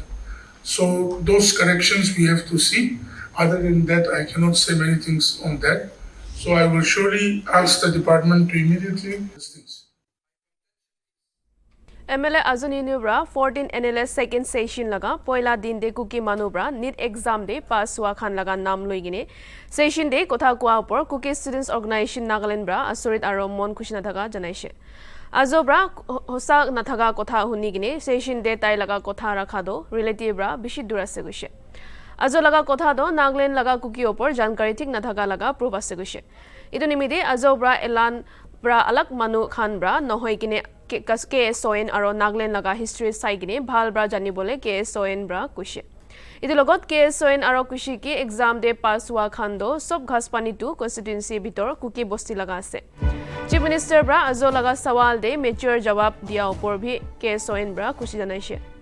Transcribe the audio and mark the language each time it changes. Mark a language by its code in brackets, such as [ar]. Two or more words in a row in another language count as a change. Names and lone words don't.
[en] So those corrections we have to see. Other than that, I cannot say many things on that. So I will surely ask the department to immediately do these things. [nag] MLA Azuni Nubra 14 NLS [en] second session [nag] laga poila din de kuki manubra NEET exam de pass hua khan laga nam loigine session de kotha kwa upor kuki [en] students organization [nag] Nagaland bra asorit aro mon khushina thaga janaise azobra hosa nathaga kotha hunigine session de tai laga kotha rakha do relative bra bishi dura se guse azo laga kotha do Nagaland laga kuki upor jankari thik nathaga laga proof ase guse idu nimide azobra elan bra alak manu khan bra nohoi kine KSON aro Nagaland laga history sai gine bhal bra jani bole KSON bra kushe idu logot KSON aro kushi ki exam de pass hua khan do sob ghaspani tu constituency bitor kuki bosti laga ase [en] chief minister [nag] bra azo laga sawal de mature jawab dia upor bhi KSON bra kushi janaise